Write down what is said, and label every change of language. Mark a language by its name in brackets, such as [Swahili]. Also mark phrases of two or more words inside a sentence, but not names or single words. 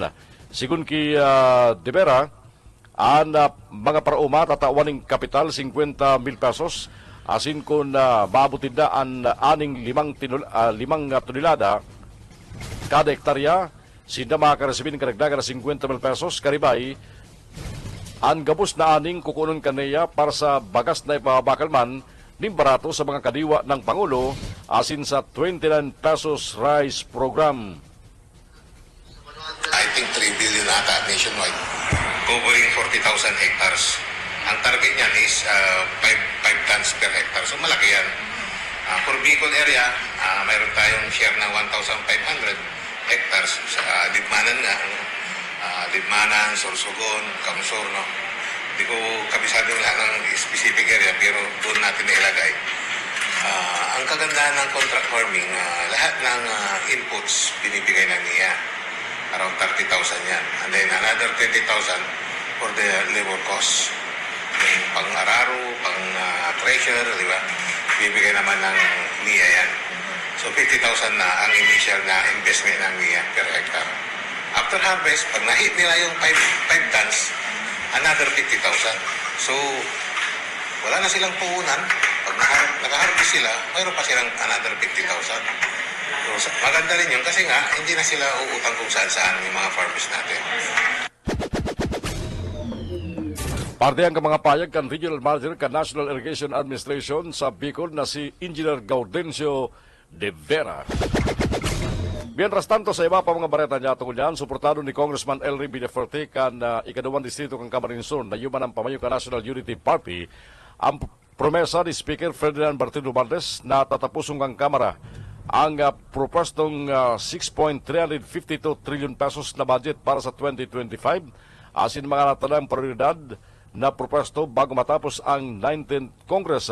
[Bikol] Sigun ki De Vera, ang mga parauma tatawaning kapital 50,000 pesos asin kung babutid na ang aning limang tonelada kada hektarya sinda makaresibin karagdagan na 50,000 pesos karibay ang gabos na aning kukunon kaniya para sa bagas na ipabakalman ning barato sa mga kadiwa ng Pangulo asin sa 29 pesos rice program. [English] I think 3 billion ata nationwide, covering 40,000 hectares. [Filipino] Ang target niyan [English] is 5 tons per hectare. [Filipino] So malaki yan. [English] For Bicol area, [Filipino] mayroon tayong share na 1,500 hectares sa Libmanan nga. Libmanan, Sorsogon, Kamsor, no? Hindi ko kabisado lahat ng [English] specific area [Filipino] pero doon natin nailagay. Ang kagandahan ng [English] contract farming, [Filipino] lahat ng inputs binibigay ng NIA. [English] Around 30,000 yan. And then another 20,000 for the labor cost. [Filipino] Pang-araro, pang-treasure, di ba? Bibigay naman ng NIA yan. So 50,000 na ang initial na investment ng NIA per hectare. [English] After harvest, [Filipino] pag na-hit nila yung 5 tons, another 50,000. So, wala na silang puhunan. Pag nakaharvest sila, mayroon pa silang another 50,000. So, maganda rin yun kasi nga, hindi na sila uutang kung saan-saan yung mga farmers natin. [Bikol] Parte ang mga payag kan Regional Manager kan National Irrigation Administration sa Bicol na si Engineer Gaudencio de Vera. Mientras tanto, sa iba pa mga bareta niya tungkol yan, suportado ni Congressman Elry Villaferte kan ikaduwang distrito kang Camarines Sur na yuman ang pamayo ka National Unity Party ang promesa ni Speaker Ferdinand Martin Romualdez na tatapusong ang Kamara ang propostong 6.352 trillion pesos na budget para sa 2025 asin mga natanang prioridad na proposto bago matapos ang 19th Congress.